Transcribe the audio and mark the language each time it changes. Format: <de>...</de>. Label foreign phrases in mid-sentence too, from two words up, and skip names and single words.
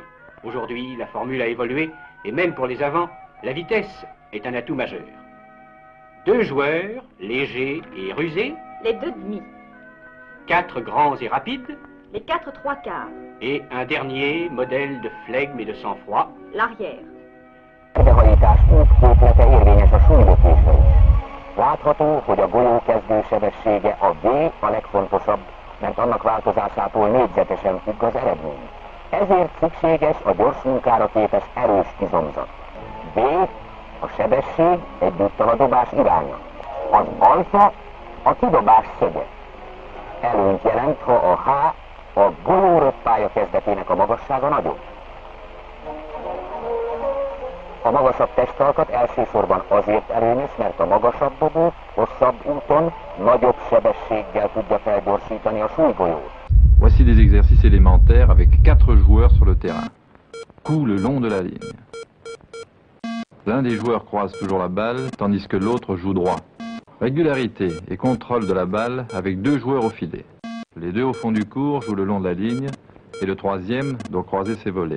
<fr>Aujourd'hui, la formule a évolué et même pour les avants, la vitesse est un atout majeur. 2 joueurs, légers et rusés. Les 2 demi. 4 grands et rapides. Les 4 3/4. Et un dernier modèle de flegme et de sang-froid. L'arrière.</fr> <hu>Helyreállítás útképlete érvényes a súlylökésre is. Látható, hogy a golyó kezdősebessége a V a legfontosabb, mert annak változásától négyzetesen függ az eredmény. Ezért szükséges a gyors munkára képes erős izomzat. V a sebesség egyúttal a dobás iránya. Az alfa a kidobás szöge. Előnyt jelent, ha a H a golyó röppálya kezdetének a magassága nagyobb. A magasabb testalkat elsősorban azért előnyös, mert a magasabb dobó hosszabb úton nagyobb sebességgel tudja felgyorsítani a súlygolyót.</hu> <fr>Voici des exercices élémentaires avec 4 joueurs sur le terrain. Coup le long de la ligne. L'un des joueurs croise toujours la balle, tandis que l'autre joue droit. Régularité et contrôle de la balle avec 2 joueurs au filet. Les 2 au fond du court jouent le long de la ligne et le troisième doit croiser ses volets.</fr>